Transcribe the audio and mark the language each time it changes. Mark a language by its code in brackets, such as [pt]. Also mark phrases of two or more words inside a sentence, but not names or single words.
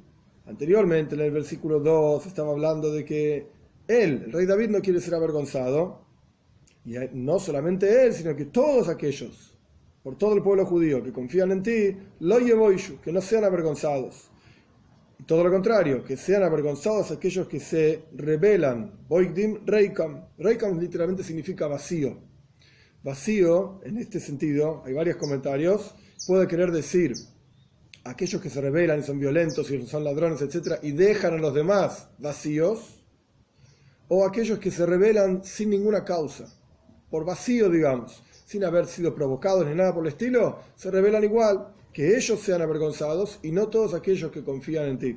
[es] Anteriormente en el versículo 2 estaba hablando de que él, el rey David, no quiere ser avergonzado, y no solamente él, sino que todos aquellos, por todo el pueblo judío que confían en ti, que no sean avergonzados. Y todo lo contrario, que sean avergonzados aquellos que se rebelan. [he] בוגדים ריקם. [es] Reikam literalmente significa vacío. Vacío, en este sentido, hay varios comentarios, puede querer decir aquellos que se rebelan y son violentos y son ladrones, etc., y dejan a los demás vacíos, o aquellos que se rebelan sin ninguna causa, por vacío, digamos, sin haber sido provocados ni nada por el estilo, se rebelan igual, que ellos sean avergonzados y no todos aquellos que confían en ti.